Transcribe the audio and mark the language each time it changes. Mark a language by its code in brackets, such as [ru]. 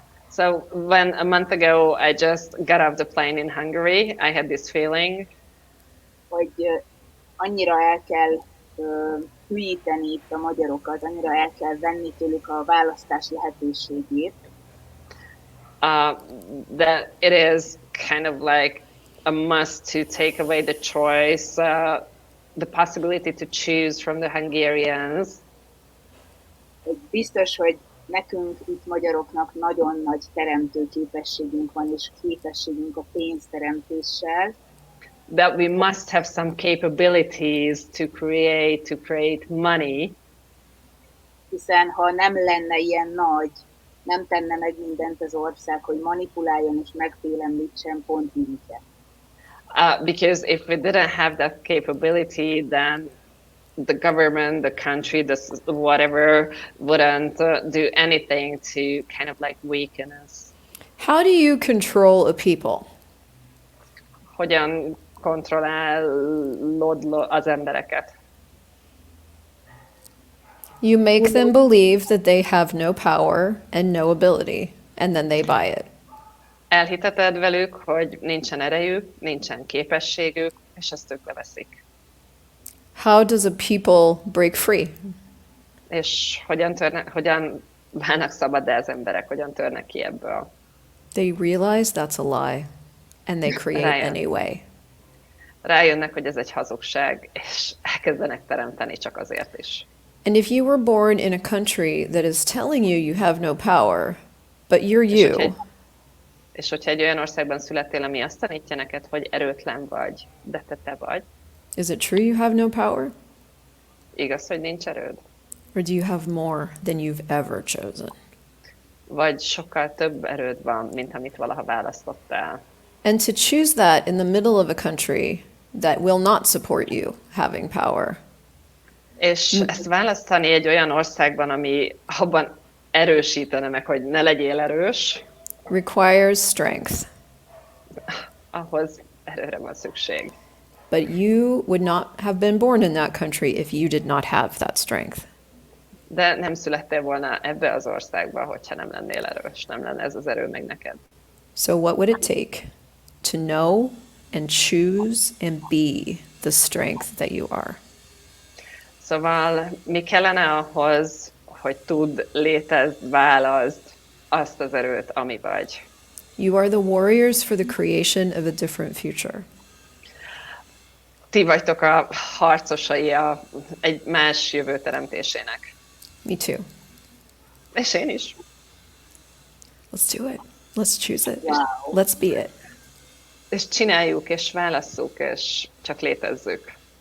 [en] So when a month ago I just got off the plane in Hungary, I had this feeling. [hu] Hogy annyira el kell hülyíteni itt a magyarokat, annyira el kell venni tőlük a választás lehetőségét. [en] That it is kind of like a must to take away the choice, the possibility to choose from the Hungarians. [hu] Biztos, hogy nekünk itt magyaroknak nagyon nagy teremtő képességünk van, és képességünk a pénzteremtéssel. [en] That we must have some capabilities to create money. [hu] Hiszen ha nem lenne ilyen nagy, nem tenne meg mindent az ország, hogy manipuláljon és megfélemlítsen pont minket. [en] Because if we didn't have that capability, then the government, the country, whatever wouldn't do anything to kind of like weaken us. How do you control a people? [hu] Hogyan kontrollálod az embereket? [en] You make them believe that they have no power and no ability, and then they buy it. [hu] Elhiteted velük, hogy nincsen erejük, nincsen képességük, és ezt ők leveszik. [en] How does a people break free? [hu] És hogyan válnak szabaddá az emberek, hogyan törnek ki ebből. [en] They realize that's a lie, and they create Ryan. anyway. [hu] Rájönnek, hogy ez egy hazugság, és elkezdenek teremteni csak azért is. [en] And if you were born in a country that is telling you you have no power, but you're you, [hu] És hogyha egy olyan országban születtél, ami azt tanítja neked, hogy erőtlen vagy, de te vagy, [en] is it true you have no power? [hu] igaz, hogy nincs erőd? [en] Or do you have more than you've ever chosen? [hu] Vagy sokkal több erőd van, mint amit valaha választottál. [en] And to choose that in the middle of a country that will not support you having power. [hu] És ezt választani egy olyan országban, ami abban erősítene meg, hogy ne legyél erős, [en] Requires strength. [hu] ahhoz erőre van szükség. [en] But you would not have been born in that country if you did not have that strength. [hu] De nem születtél volna ebbe az országba, hogyha nem lennél erős, nem lenne ez az erő meg neked. [en] So what would it take to know and choose and be the strength that you are? [hu] Szóval mi kellene ahhoz, hogy tudd, létezd, válaszd azt az erőt, ami vagy. [en] You are the warriors for the creation of a different future. [hu] Ti vagytok a harcosai egy más jövő teremtésének. [en] Me too. [hu] És én is. [en] Let's do it. Let's choose it. Wow. Let's be it. [hu] És csináljuk, és válasszuk, és csak létezzük.